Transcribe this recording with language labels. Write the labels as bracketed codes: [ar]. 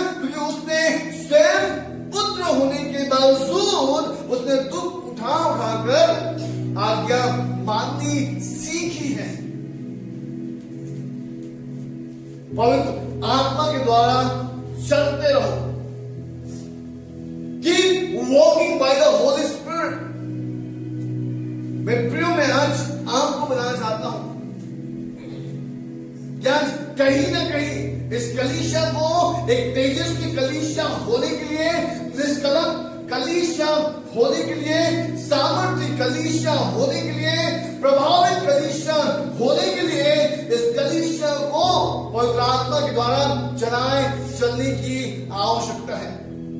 [hi] क्योंकि उसने स्वयं पुत्र होने के बावजूद उसने दुख उठाकर आज्ञा माननी सीखी है। पवित्र आत्मा के द्वारा चलते रहो। [en] Keep walking by the Holy Spirit। [hi] मैं प्रियो में आज आपको बताना चाहता हूं क्या कहीं ना कहीं इस कलीसिया को एक तेजस्वी कलीसिया होने के लिए, निष्कलंक कलीसिया होने के लिए, सामर्थ्य कलीसिया होने के लिए, प्रभावित कलीसिया होने के लिए इस कलीसिया को पवित्र आत्मा के द्वारा चलने की आवश्यकता है।